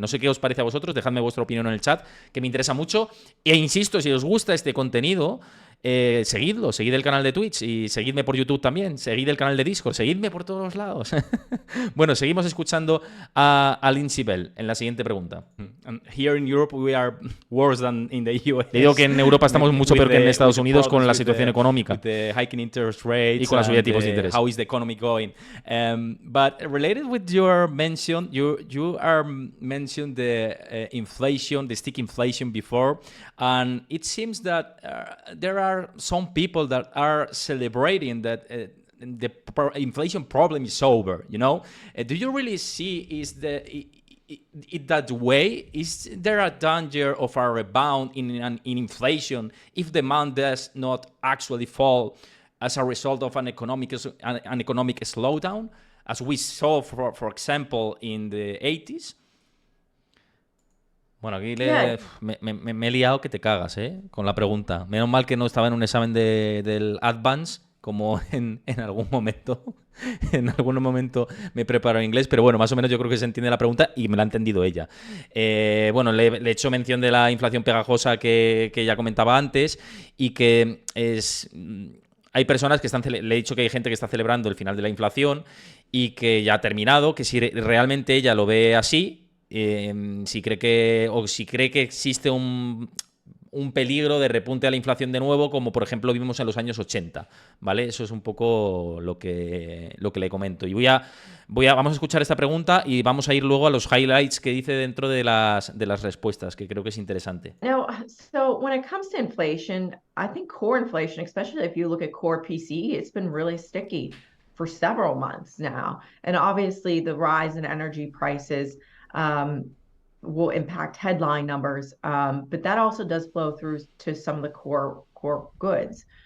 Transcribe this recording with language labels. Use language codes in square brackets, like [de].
[es] No sé qué os parece a vosotros, dejadme vuestra opinión en el chat, que me interesa mucho. E insisto, si os gusta este contenido, seguidlo, seguid el canal de Twitch y seguidme por YouTube también, seguid el canal de Discord, seguidme por todos lados. Bueno, seguimos escuchando a Lindsey Bell en la siguiente pregunta. [en] And here in Europe we are worse than in the US. [es] Le digo que en Europa estamos mucho peor que en Estados Unidos con la situación económica. [en] With the hiking interest rates [es] y con la subida de tipos de interés. [en] How is the economy going? But related with your mention, you are mentioned the inflation, the stick inflation before, and it seems that there are some people that are celebrating that the inflation problem is over. You know, do you really see it that way? Is there a danger of a rebound in inflation if demand does not actually fall as a result of an economic slowdown, as we saw, for example, in the 80s? [es] Bueno, aquí me he liado que te cagas, con la pregunta. Menos mal que no estaba en un examen del Advance, como en algún momento. En algún momento me preparo en inglés, pero bueno, más o menos yo creo que se entiende la pregunta y me la ha entendido ella. Bueno, le he hecho mención de la inflación pegajosa que ya comentaba antes y que es... Hay personas que están... Le he dicho que hay gente que está celebrando el final de la inflación y que ya ha terminado, que si realmente ella lo ve así... si cree que existe un peligro de repunte a la inflación de nuevo, como por ejemplo vimos en los años 80, ¿vale? Eso es un poco lo que le comento. Y vamos a escuchar esta pregunta y vamos a ir luego a los highlights que dice dentro de las respuestas, que creo que es interesante. [en] No, so when it comes to inflation, I think core inflation, especially if you look at core PCE, it's been really sticky for several months now. And obviously the rise in energy prices will impact headline numbers, but that also does flow through to some of the core goods.